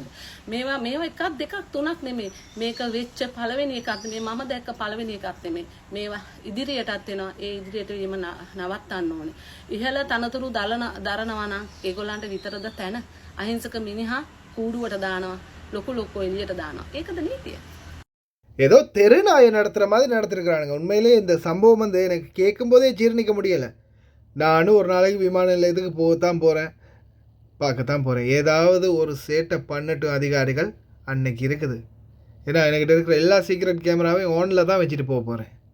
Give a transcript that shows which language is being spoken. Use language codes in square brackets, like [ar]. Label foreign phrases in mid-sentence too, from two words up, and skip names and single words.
[si] මේවා එකක් දෙකක් තුනක් නෙමෙයි. මේක වෙච්ච පළවෙනි එකක් නෙමෙයි. මම දැක්ක පළවෙනි එකක් නෙමෙයි. මේවා ඉදිරියටත් එනවා. ඒ ඉදිරියට වීම නවත්තන්න ඕනේ. ඉහළ තනතුරු දරනවා නම් ඒගොල්ලන්ට විතරද තැන? අහිංසක මිනිහා කූඩුවට දානවා. ලොකු එළියට දානවා. ඒකද නීතිය? [ta] ஏதோ தெருநாயை நடத்துகிற மாதிரி நடத்திருக்கிறானுங்க. உண்மையிலே இந்த சம்பவம் வந்து எனக்கு கேட்கும்போதே ஜீர்ணிக்க முடியலை. நானும் ஒரு நாளைக்கு விமான நிலையத்துக்கு போகத்தான் போகிறேன், பார்க்கத்தான் போகிறேன். ஏதாவது ஒரு சேட்டை பண்ணட்டும் அதிகாரிகள் அன்னைக்கு இருக்குது. ஏன்னா என்கிட்ட இருக்கிற எல்லா சீக்ரெட் கேமராவையும் ஓனில் தான் வச்சுட்டு போக போகிறேன்.